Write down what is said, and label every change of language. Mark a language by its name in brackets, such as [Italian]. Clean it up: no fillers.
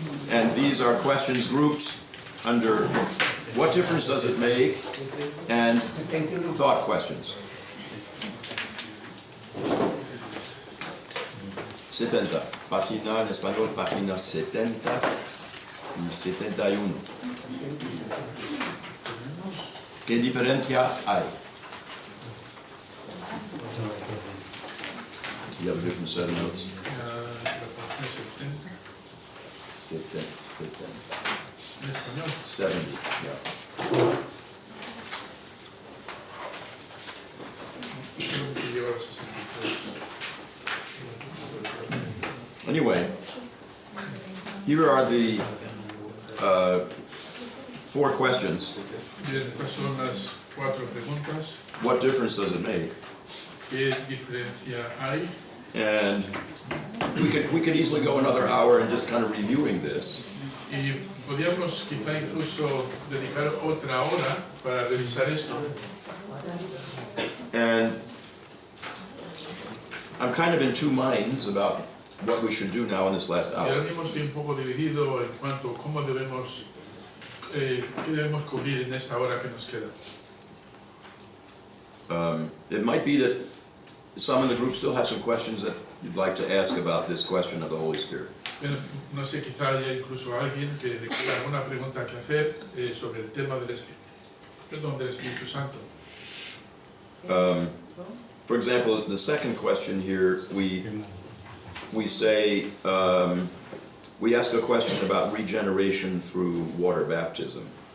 [English] And these are questions grouped under what difference does it make and thought questions. [Spanish] 70, página en español, página 70 y 71. ¿Qué diferencia hay? [English] You have a different set of notes? [Spanish] La página 70, en español. [English] 70, yeah. [Spanish] Creo que lleva 63. [English] Anyway, here are the 4 questions. [Spanish] Bien, estas son las 4 preguntas. [English] What difference does it make? [Spanish] ¿Qué diferencia hay? [English] And we could easily go another hour and just kind of reviewing this. [Spanish] Y podríamos quizá incluso dedicar otra hora para revisar esto. [English] And I'm kind of in 2 minds about what we should do now in this last [Spanish] Y ahora [English] hour. [Spanish] mismo estoy un poco dividido en cuanto a cómo debemos, qué debemos cubrir en esta hora que nos queda. [English] It might be that some in the group still have some questions that you'd like to ask about this question of the Holy Spirit. [Spanish] Bueno, no sé, quizá haya incluso alguien que le quiera alguna pregunta que hacer sobre el tema del Espíritu Santo. [English] For example, the second question here, we say, we ask a question about regeneration through water baptism.